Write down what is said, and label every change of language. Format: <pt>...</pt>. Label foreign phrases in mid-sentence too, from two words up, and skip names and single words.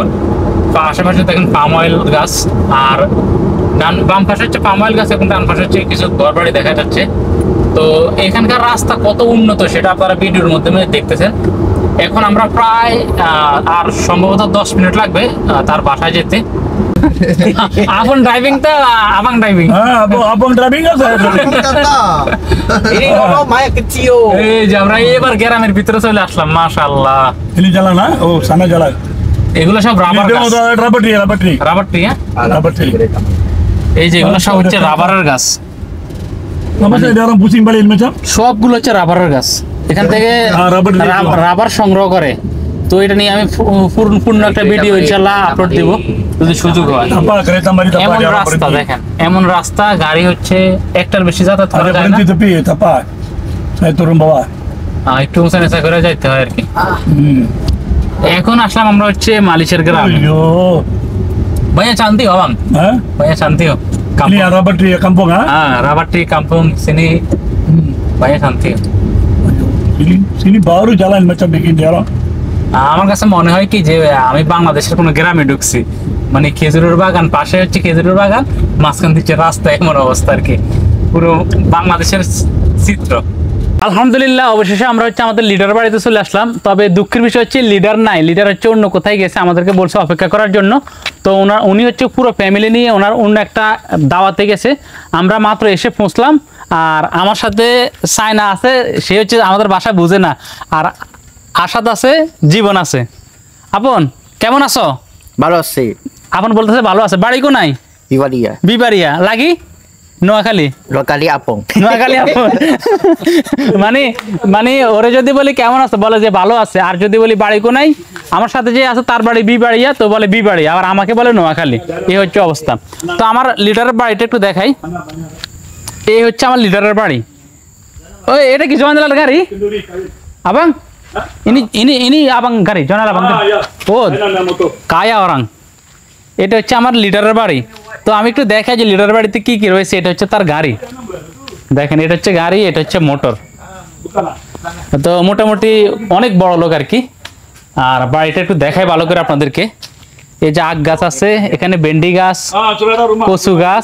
<bn>আশেপাশে দেখেন পাম অয়েল গাছ, আর বাম পাশে হচ্ছে পাম অয়েল গাছ, এবং ডান পাশে হচ্ছে কিছু ঘর বাড়ি দেখা যাচ্ছে। তো এখানকার রাস্তা কত উন্নত সেটা আপনারা ভিডিওর মাধ্যমে দেখতেছেন। এখন আমরা প্রায় আর সম্ভবত 10 মিনিট লাগবে তার বাসায় যেতে। আপন ড্রাইভিং তো abang ড্রাইভিং, abang driving আছে।</bn> <ms>Ini kalau Maya kecil.</ms> <bn>এই যে আমরা এবার গ্রামের ভিতরে চলে আসলাম। মাশাআল্লাহ,</bn> <ms>ini jalan না, ও sana jalan।</ms> <bn>এগুলো সব রাবার গাছ,</bn> <en>rubber tree rubber tree. rubber tree,</en> <bn>এই যে এগুলো সব হচ্ছে রাবারের গাছ।</bn> <ms>আমাদের dalam pusing balik macam</ms> <bn>সবগুলো হচ্ছে রাবারের গাছ। এখান থেকে রাবার সংগ্রহ করে। তো এটা নিয়ে আমি পূর্ণ একটা ভিডিও ইনশাআল্লাহ আপলোড দিব যদি সুযোগ হয়।</bn> <ms>apa kereta mari tak</ms> <bn>এমন</bn> <ms>ada</ms> <bn>রাস্তা দেখেন, এমন রাস্তা গাড়ি হচ্ছে একটার বেশি যাতায়াত করা যায় না।</bn> <ms>berhenti tepi apa saya turun bawah</ms> <bn>একটু উঁচা নিচা করে যাইতে হয় আর কি। এখন আসলাম আমরা হচ্ছে মালয়েশিয়ার গ্রামে।</bn> <ms>ayo</ms> <bn>ভাইয়া শান্তি হবাং, ha ভাইয়া শান্তি ho</bn> <ms>ini rabar tree kampung ha</ms> <bn>হ্যাঁ</bn> <en>rubber tree</en> <ms>kampung sini,</ms> <bn>ভাইয়া শান্তি।</bn> <ms>sini baru jalan macam bikin dia orang</ms> <bn>আমার কাছে মনে হয় কি যে আমি বাংলাদেশের কোনো গ্রামে ঢুকছি, মানে খেজুরের বাগান, পাশে হচ্ছে খেজুরের বাগান, মাঝখান দিচ্ছে রাস্তা, এমন অবস্থা আর কি, পুরো বাংলাদেশের চিত্র। আলহামদুলিল্লাহ অবশেষে আমরা হচ্ছে আমাদের লিডার বাড়িতে চলে আসলাম। তবে দুঃখের বিষয় হচ্ছে লিডার নাই, লিডার হচ্ছে অন্য কোথায় গেছে, আমাদেরকে বলছে অপেক্ষা করার জন্য। তো উনি হচ্ছে পুরো ফ্যামিলি নিয়ে অন্য একটা দাওয়াতে গেছে। আমরা মাত্র এসে পৌঁছলাম, আর আমার সাথে সাইনা আছে, সে হচ্ছে আমাদের বাসা বুঝে না, আর আশাদ আছে, জীবন আছে। আপন কেমন আছো? ভালো আছি। আপন বলতেছে ভালো আছে। বাড়ি কোনায়? Bibaria. বিবারিয়া লাগি নোয়াখালী</bn> <ms>Dua kali apung.</ms> <bn>নোয়াখালী আপন মানে মানে ওরে যদি বলি কেমন আছে বলে যে ভালো আছে, আর যদি বলি বাড়ি কোনাই, আমার সাথে যে আছে তার বাড়ি বিবাড়িয়া, তো বলে বিবাড়ি, আবার আমাকে বলে নোয়াখালী। এই হচ্ছে অবস্থা। তো আমার লিডারের বাড়িটা একটু দেখাই। এই হচ্ছে আমার লিডারের বাড়ি। ওই এটা কি জয়নালাল গাড়ি abang?</bn> <ms>Ini abang গাড়ি, জয়নাল abang গাড়ি। o kaya orang.</ms> <bn>এটা হচ্ছে আমার লিডারের বাড়ি। তো আমি একটু দেখাই যে লিডারের বাড়িতে কি কি রয়েছে। এটা হচ্ছে তার গাড়ি, দেখেন এটা হচ্ছে গাড়ি, এটা হচ্ছে মোটর। তো মোটামুটি অনেক বড় লোক আর কি। আর বাড়িটা একটু দেখাই ভালো করে আপনাদেরকে। এই যে আখ গাছ আছে, এখানে ভেন্ডি গাছ, কচু গাছ।</bn>